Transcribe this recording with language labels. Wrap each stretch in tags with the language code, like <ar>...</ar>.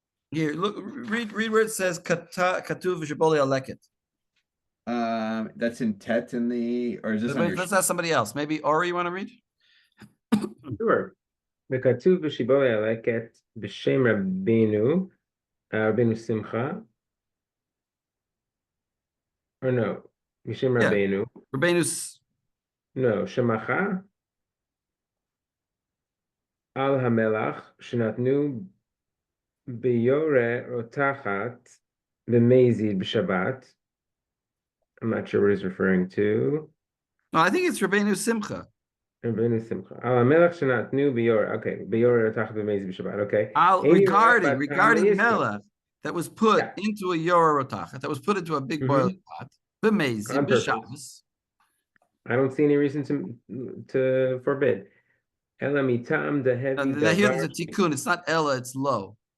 <en>Here, look, read where it says katuv v'shiboli aleket. That's in Tet in the, or is this under? Let's ask somebody else. Maybe Ori, you want to read? Sure.</en> <he>וכתוב בשיבולי הלקט בשם רבינו, רבינו שמחה.</he> <en>Or no, בשם Yeah.</en> <he>רבינו.</he> <en>Rabbeinu,</en> <he>No, שמחה על המלח שנתנו ביורה רותחת במזיד בשבת.</he> <en>I'm not sure what he's referring to. no, I think it's Rabbeinu Simcha.</en> <he>רבינו שמחה. על המלח שנתנו ביורה, okay, ביורה רותחת במזיד בשבת, okay.</he> <en>Regarding melech that was put into a Yorah Rotachat, that was put into a big boiling pot, b'mezid, b'Shabbos. I don't see any reason to forbid. Ela mitam dehevi And here there's a davar. tikkun. It's not Ella, it's Lo.</en>